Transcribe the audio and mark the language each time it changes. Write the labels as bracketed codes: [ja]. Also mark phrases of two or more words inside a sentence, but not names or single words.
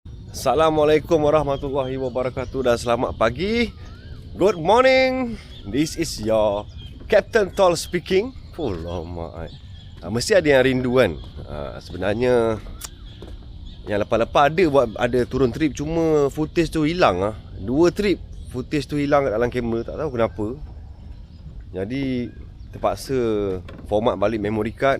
[ar] السلام عليكم ورحمة الله وبركاته [ms] dan selamat pagi. [en] Good morning. This is your Captain Tol speaking. [ms] Alamak. Mesti ada yang rindu kan. Sebenarnya yang lepas-lepas ada turun trip, cuma footage tu hilang. 2 trip footage tu hilang kat dalam kamera, tak tahu kenapa. Jadi terpaksa format balik [en] memory card.